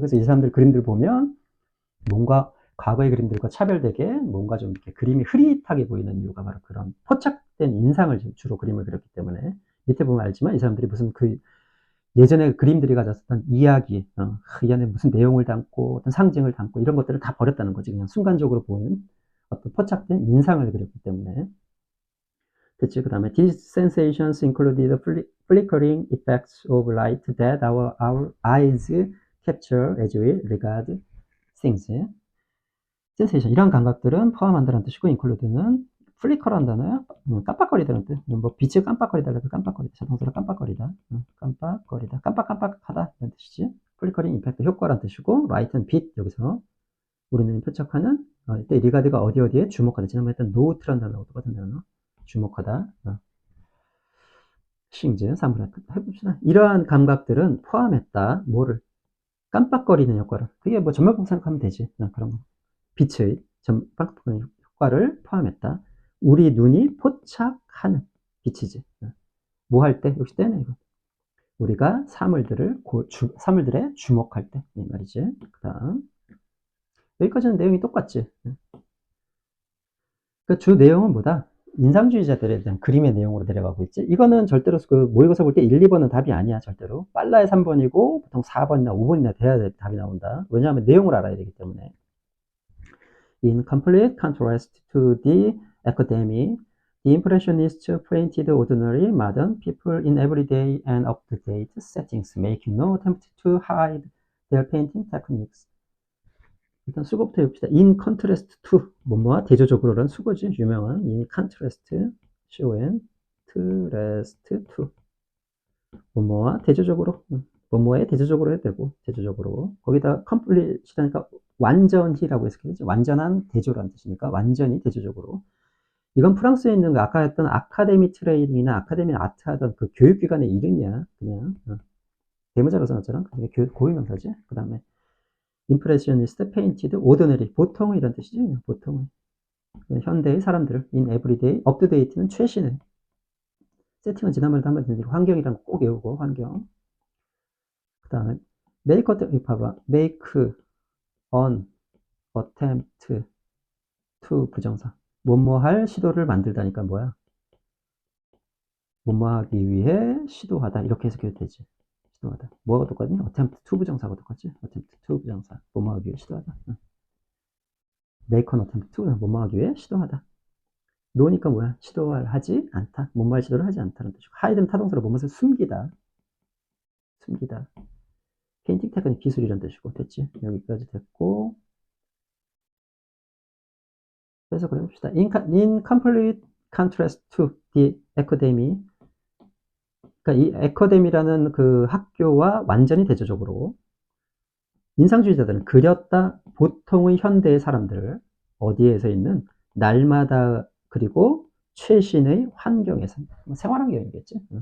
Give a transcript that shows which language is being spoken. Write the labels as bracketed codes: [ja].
[ko] 그래서 이 사람들 그림들 보면 뭔가 과거의 그림들과 차별되게 뭔가 좀 이렇게 그림이 흐릿하게 보이는 이유가 바로 그런 포착된 인상을 주로 그림을 그렸기 때문에. 밑에 보면 알지만 이 사람들이 무슨 예전에 그림들이 가졌던 이야기, 이 안에 무슨 내용을 담고 어떤 상징을 담고 이런 것들을 다 버렸다는 거지. 그냥 순간적으로 보이는 어떤 포착된 인상을 그렸기 때문에. 됐지? 그 다음에 [en] these sensations include the flickering effects of light that our eyes capture as we regard things. [ko] 센세이션. 이런 감각들은 포함한다는 뜻이고, include는 플리커라는 단어야. 깜빡거리다는 뜻. 뭐 빛이 깜빡거리다, 깜빡거리다. 자동차로 깜빡거리다. 깜빡거리다. 깜빡깜빡하다. 이런 뜻이지. 플리커링 임팩트 효과라는 뜻이고, 라이트는 빛. 여기서 우리는 표착하는, 이때 리가드가 어디에 주목하다. 지난번에 했던 노트라는 단어하고 똑같은 단어. 주목하다. 싱즈, 사물을 해봅시다. 이러한 감각들은 포함했다. 뭐를? 깜빡거리는 효과를. 그게 뭐 전멸법 생각하면 되지. 그런 거. 빛의 깜빡거리는 효과를 포함했다. 우리 눈이 포착하는 빛이지. 뭐 할 때? 역시 때네, 이거. 우리가 사물들에 주목할 때. 이 말이지. 그 다음. 여기까지는 내용이 똑같지. 그 주 내용은 뭐다? 인상주의자들에 대한 그림의 내용으로 내려가고 있지. 이거는 절대로 그 모의고사 볼 때 1, 2번은 답이 아니야, 절대로. 빨라야 3번이고, 보통 4번이나 5번이나 돼야 답이 나온다. 왜냐하면 내용을 알아야 되기 때문에. [en] In complete contrast to the academy, the Impressionists painted ordinary modern people in everyday and up-to-date settings, making no attempt to hide their painting techniques. [ko] 일단 수고부터 해봅시다. [en] In contrast to, [ko] 뭐뭐와 대조적으로란 수고지. 유명한 [en] in contrast, contrast to. [ko] 뭐뭐와 대조적으로, 뭐뭐에 대조적으로 해도 되고, 대조적으로. 거기다 complete니까 완전히라고 해석해야지. 완전한 대조라는 뜻이니까 완전히 대조적으로. 이건 프랑스에 있는 아까 했던 아카데미 트레이닝이나 아카데미 아트 하던 그 교육기관의 이름이야. 그냥 대문자로 써놨잖아. 그게 고유명사지. 그 다음에 임프레셔니스트, 페인티드, 오더너리, 보통의 이런 뜻이지. 그냥 보통의. 현대의 사람들, [en] in everyday, [ko] 업투데이트는 최신의. 세팅은 지난번에도 한번 드리고, 환경이란 거 꼭 외우고, 환경. 그 다음에 make, 봐봐. [en] make, on, attempt, to [ko] 부정사. 뭐뭐할 시도를 만들다니까 뭐야? 뭐뭐하기 위해 시도하다. 이렇게 해석해도 되지. 시도하다. 뭐가 똑같니? attempt to 부정사가 똑같지? [en] attempt to [ko] 부정사. 뭐뭐 하기 위해 시도하다. [en] make an attempt to [ko] 뭐뭐 하기 위해 시도하다. no니까 뭐야? 시도하지 않다. 뭐뭐 할 시도를 하지 않다는 뜻이고. hide는 타동사로 뭐뭐를 숨기다. 숨기다. 페인팅 테크닉 기술이란 뜻이고. 됐지? 여기까지 됐고. 그래서 그래 봅시다. [en] In complete contrast to the academy. [ko] 그러니까 이 에커데미라는 그 학교와 완전히 대조적으로 인상주의자들은 그렸다 보통의 현대의 사람들을 어디에서 있는 날마다 그리고 최신의 환경에서 생활환경이겠지.